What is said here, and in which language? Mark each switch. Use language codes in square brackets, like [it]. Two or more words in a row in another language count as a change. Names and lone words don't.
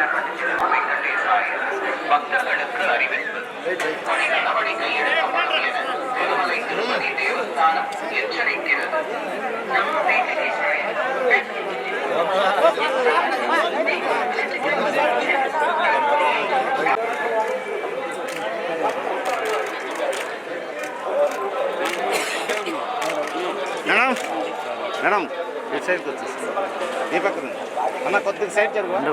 [ta] பக்தர்களுக்கு அறிவிப்பு நடவடிக்கை எடுக்கப்படும் என திருமலை திருப்பதி தேவஸ்தானம் எச்சரிக்கிறது. நம்ம வீட்டுக்கு [te] మేడం ఇటు సైడ్కి వచ్చేసి ఈ పక్కన అన్న కొద్దిగా సైడ్ జరుగు